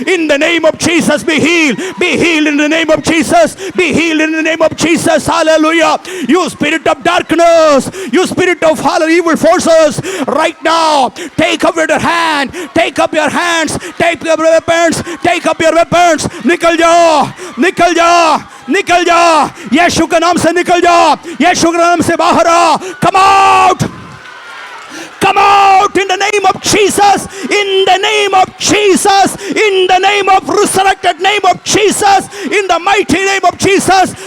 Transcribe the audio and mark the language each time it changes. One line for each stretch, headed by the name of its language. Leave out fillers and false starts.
English: In the name of Jesus, be healed, be healed in the name of Jesus, be healed in the name of Jesus. Hallelujah. You spirit of darkness, you spirit of evil forces, right now, take up your hand, take up your hands, take up your weapons, take up your weapons.
Hindi: निकल जाओ, निकल जाओ, निकल जाओ, यीशु के नाम से निकल जाओ, यीशु के नाम से बाहर आ।
English: Come out, come out in the name of Jesus, in the name of Jesus, in the name of resurrected name of Jesus, in the mighty name of Jesus.